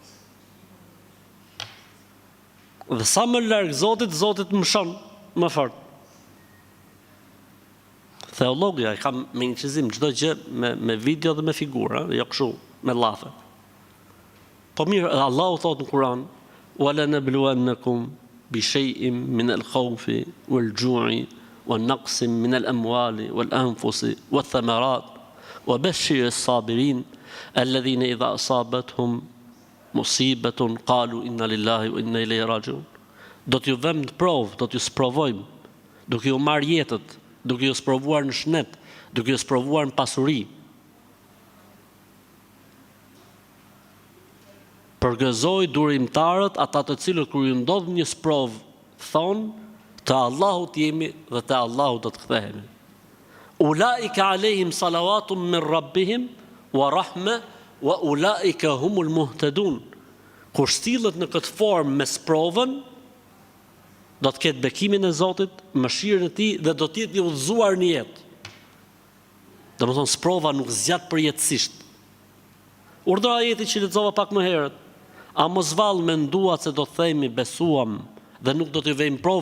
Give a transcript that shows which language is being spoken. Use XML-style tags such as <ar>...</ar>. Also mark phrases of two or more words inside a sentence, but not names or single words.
<sq>Dhe sa më larg Zotit, Zoti më shon më fort. Theologja e kam me incizim çdo gjë me video dhe me figura, jo kështu me llafe. Po mirë, Allahu thot në Kur'an:</sq> <ar>"ولنبلونكم بشيء من الخوف والجوع ونقص من الأموال والأنفس والثمرات وبشر الصابرين الذين إذا أصابتهم مصيبة قالوا إنا لله وإنا إليه راجعون."</ar> <sq>Do t'ju vëmë në provë, do t'ju sprovojmë, duke ju marrë jetët, duke ju sprovuar në shnet, duke ju sprovuar në pasuri. Përgëzoj durimtarët, ata të cilët kur ju ndodh një sprovë, thonë, te Allahu jemi dhe te Allahu do të kthehemi.</sq> <ar>أولئك عليهم صلوات من ربهم ورحمة وأولئك هم المهتدون.</ar> <sq>Kur stillet në këtë formë me sprovën, do të ketë bekimin e Zotit, mëshirën e tij dhe do të jetë i udhëzuar në jetë. Domethënë sprova nuk zgjat përjetësisht. Urdhra ajeti që lexova pak më herët, a mos vallë menduat se do të themi besuam dhe nuk do t'i vejmë provë?</sq>